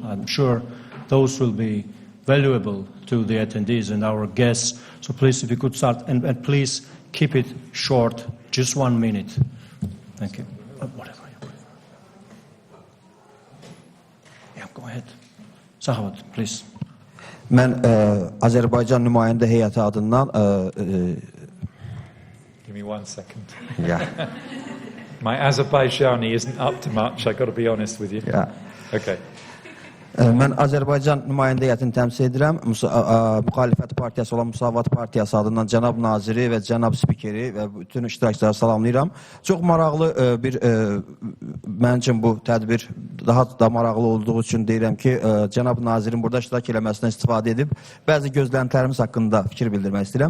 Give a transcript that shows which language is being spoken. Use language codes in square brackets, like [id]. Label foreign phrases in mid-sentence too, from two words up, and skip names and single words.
[en] I'm sure those will be valuable to the attendees and our guests. So please, if you could start, and please keep it short, just 1 minute. Thank you. Whatever. Yeah, go ahead. Sahavat, please. [az] Mən Azərbaycan nümayəndə heyəti adından [en] Give me 1 second. yeah. My Azerbaijani isn't up to much, I've got to be honest with you. Yeah. Okay. [az] Mən Azərbaycan nümayəndə heyətini təmsil edirəm. Müxalifət partiyası olan Müsavat partiyası adından cənab naziri və cənab spikeri və bütün iştirakçıları salamlayıram. Çox maraqlı mənim üçün bu tədbir daha da maraqlı olduğu üçün deyirəm ki, cənab nazirin burada iştirak eləməsindən istifadə edib bəzi gözləntilərimiz haqqında fikir bildirmək istəyirəm.